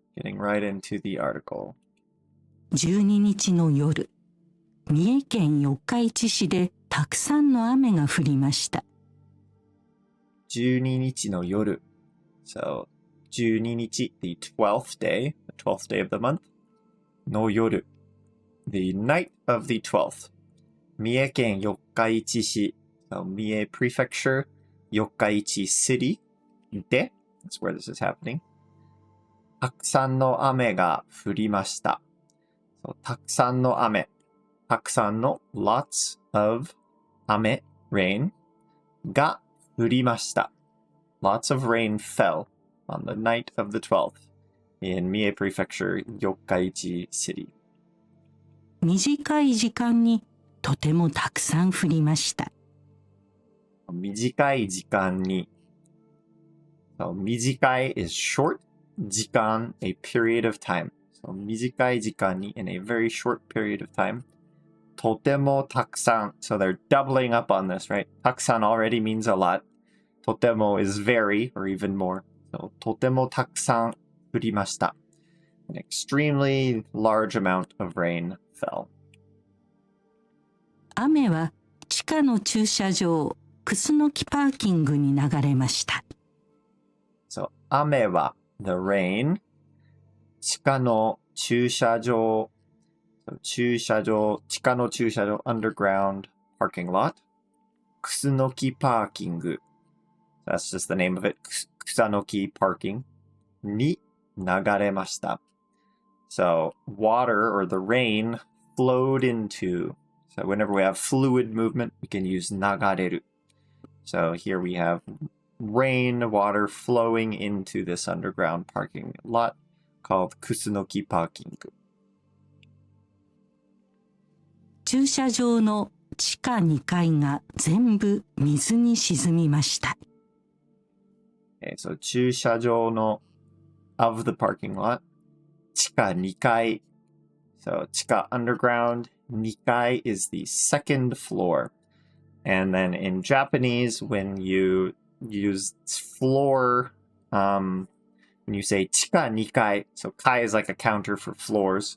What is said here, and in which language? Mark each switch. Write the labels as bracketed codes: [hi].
[en] Getting right into the article. [ja] 12日の夜、三重県四日市市でたくさんの雨が降りました。 12日の夜. [en] So, 12日, the 12th day, the 12th day of the month. の夜, the night of the 12th. [ja] 三重県四日市市. [en] So, 三重 prefecture, 四日市 city. で, that's where this is happening. [ja] たくさんの雨が降りました。So, たくさんの雨。たくさんの [en] lots of [ja] 雨 rain が降りました。 [en] Lots of rain fell on the night of the 12th in Mie Prefecture, Yokkaichi City. [ja] 短い時間にとてもたくさん降りました。短い時間に。 [en] So, 短い is short. 時間 a period of time. So, 短い時間に in a very short period of time. [ja] とてもたくさん. [en] So they're doubling up on this, right? たくさん already means a lot. とても is very or even more. [ja] So とてもたくさん降りました. [en] An extremely large amount of rain fell. [ja] 雨は地下の駐車場、クスノキパーキングに流れました。 [en] So 雨は the rain. [ja] 地下の駐車場. [en] So, 駐車場, 地下の駐車場, underground parking lot. [ja] クスノキパーキング. [en] That's just the name of it. クサノキ parking. [ja] に流れました. [en] So, water or the rain flowed into. So, whenever we have fluid movement, we can use 流れる. So, here we have rain, water flowing into this underground parking lot called クスノキパーキング. [ja] 駐車場の地下2階が全部水に沈みました。 [en] Okay, so 駐車場の of the parking lot, 地下2階. So 地下 underground, 2階 is the second floor. And then in Japanese, when you use floor, when you say 地下2階, so kai is like a counter for floors.